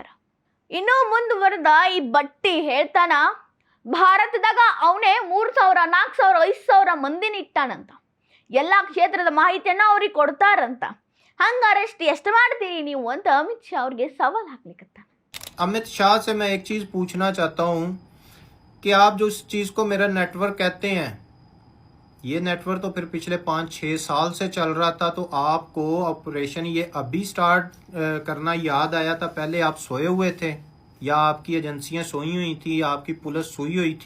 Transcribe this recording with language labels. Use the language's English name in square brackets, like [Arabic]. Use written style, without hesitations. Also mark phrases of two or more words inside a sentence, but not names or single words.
[Kannada] ಇನ್ನೂ ಮುಂದುವರೆದ ಈ ಬಟ್ಟಿ ಹೇಳ್ತಾನ, ಭಾರತದಾಗ ಅವನೇ 3,000 4,000 5,000 ಮಂದಿನ ಇಟ್ಟಾನಂತ, ಎಲ್ಲ ಕ್ಷೇತ್ರದ ಮಾಹಿತಿಯನ್ನ ಅವ್ರಿಗೆ ಕೊಡ್ತಾರಂತ. ಹಂಗಾರೆ ಎಷ್ಟು ಮಾಡ್ತೀರಿ ನೀವು ಅಂತ ಅಮಿತ್ ಶಾ ಅವ್ರಿಗೆ ಸವಾಲ್ ಹಾಕ್ಲಿಕ್ಕತ್ತಾನ. [Hindi] अमित शाह से मैं एक चीज पूछना चाहता हूँ कि आप जो इस चीज को मेरा नेटवर्क कहते हैं, ये नेटवर्क तो फिर पिछले 5-6 साल से चल रहा था, तो आपको ऑपरेशन ये अभी स्टार्ट करना याद आया था? पहले आप सोए हुए थे या आपकी एजेंसियां सोई हुई थी, आपकी पुलिस सोई हुई थी?